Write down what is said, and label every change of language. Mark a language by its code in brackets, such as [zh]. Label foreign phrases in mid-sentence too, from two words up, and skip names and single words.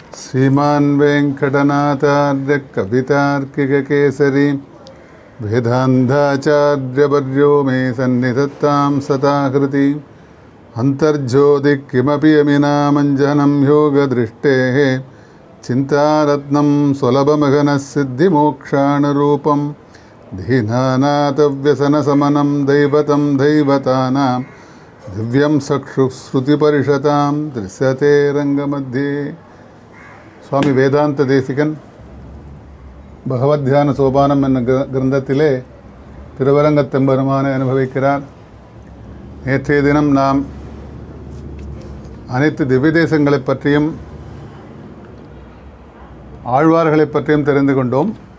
[sa] श्रीमान् वेङ्कटनाथार्य कवितार्किककेसरी वेदान्ताचार्यवर्यो मे सन्निधत्तां सदाकृति अन्तर्ज्योतिः किमपि यमिनामञ्जनं योगदृष्टेः चिन्तारत्नं सुलभमगनसिद्धिमोक्षाणरूपं दीनानाथव्यसनशमनं दैवतं दैवतानां दिव्यं चक्षुश्रुतिपरिषतां दृश्यते रङ्गमध्ये. [ta] சுவாமி வேதாந்த தேசிகன் பகவத்யான சோபானம் என்ற கிரந்தத்திலே திருவரங்கத்தெம்பெருமானை அனுபவிக்கிறார். நேற்றைய தினம் நாம் அனைத்து திவ்ய தேசங்களை பற்றியும் ஆழ்வார்களை பற்றியும் தெரிந்து கொண்டோம்.